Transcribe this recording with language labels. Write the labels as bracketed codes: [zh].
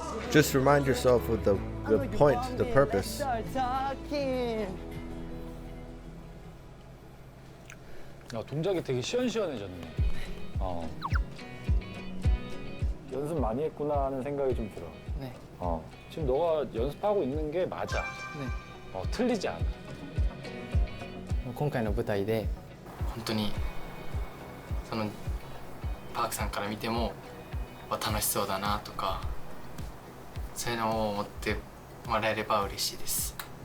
[en] Just remind yourself of the point, the purpose. [ko] 동작이 되게 시원시원해졌네. 연습 많이 했구나 하는 생각이 좀 들어. 네. 지금 너가 연습하고 있는 게 맞아. 네. 틀리지 않아. [ja] 今回の舞台で本当にそのパークさんから見ても楽しそうだなとか、そういうのを思ってもらえれば嬉しいです。